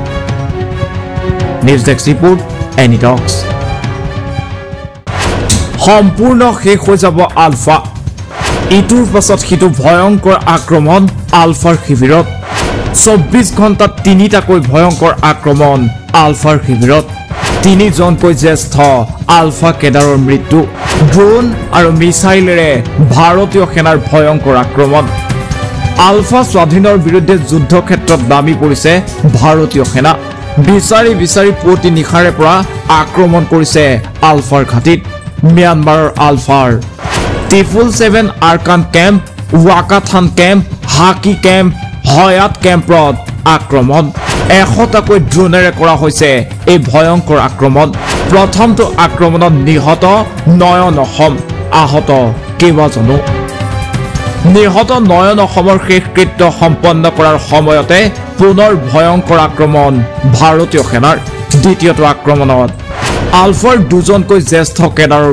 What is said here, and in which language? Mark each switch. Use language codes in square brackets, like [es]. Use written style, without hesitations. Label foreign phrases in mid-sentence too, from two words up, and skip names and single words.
[as] নিউজ ডেস্ক ৰিপৰ্ট এনি টক্স সম্পূৰ্ণ শেষ হৈ যাব আলফা ইটোৰ পাছত সিটো ভয়ংকৰ আক্ৰমণ আলফাৰ শিবিৰত 24 ঘণ্টাত তিনিটাকৈ ভয়ংকৰ আক্ৰমণ আলফাৰ শিবিৰত তিনিজনকৈ জ্যেষ্ঠ আলফা কেডাৰৰ মৃত্যু ড্ৰোন আৰু মিছাইলেৰে ভাৰতীয় সেনাৰ ভয়ংকৰ আক্ৰমণ আলফা স্বাধীনৰ বিৰুদ্ধে যুদ্ধক্ষেত্ৰত নামি পৰিছে ভাৰতীয় সেনা বিচাৰি পুৱতি নিশাৰে পৰা আক্ৰমণ কৰিছে আলফাৰ ঘাটিত ম্যানমাৰ আলফাৰ টিফুল 7 আৰাকান কেম্প ৱাকাথান কেম্প হাকী কেম্প হয়াত কেম্পত আক্ৰমণ 100টাকৈ ড্ৰোনেৰে কৰা হৈছে এই ভয়ংকৰ আক্ৰমণ প্ৰথমটো আক্ৰমণত নিহত নয়ন অসম আহত কেইবাজনো নিহত নয়ন অসমৰ শেষকৃত্য সম্পন্ন কৰাৰ সময়তে পুনৰ ভয়ংকৰ আক্ৰমণ ভাৰতীয় সেনাৰ দ্বিতীয়টো আক্ৰমণত আলফাৰ দুজনকৈ জ্যেষ্ঠ কেডাৰৰ